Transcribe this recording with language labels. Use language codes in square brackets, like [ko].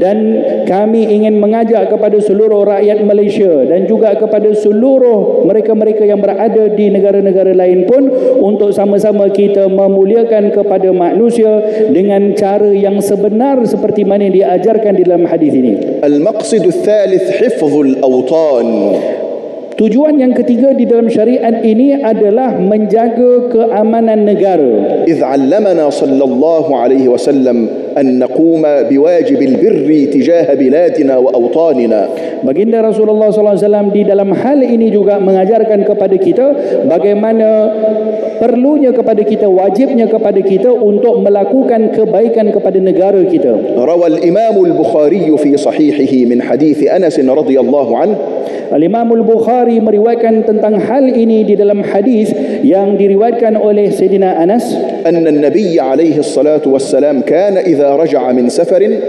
[ms] Dan kami ingin mengajak kepada seluruh rakyat Malaysia dan juga kepada seluruh mereka-mereka yang berada di negara-negara lain pun untuk sama-sama kita memuliakan kepada manusia dengan cara yang sebenar seperti mana yang diajarkan di dalam hadis ini. [ar] المقصد الثالث حفظ الأوطان. [ms] Tujuan yang ketiga di dalam syariat ini adalah menjaga keamanan negara. [ar] إذ علمنا صلى الله عليه وسلم أن نقوم بواجب البر تجاه بلادنا وأوطاننا. [ms] Baginda Rasulullah SAW di dalam hal ini juga mengajarkan kepada kita bagaimana perlunya kepada kita, wajibnya kepada kita untuk melakukan kebaikan kepada negara kita. [ar] روى الإمام البخاري في صحيحه من حديث أنس رضي الله عنه [ms] Al-Imam Al-Bukhari meriwayatkan tentang hal ini di dalam hadis yang diriwayatkan oleh Sayyidina Anas, [ar] أن النبي عليه الصلاة والسلام كان إذا رجع من سفر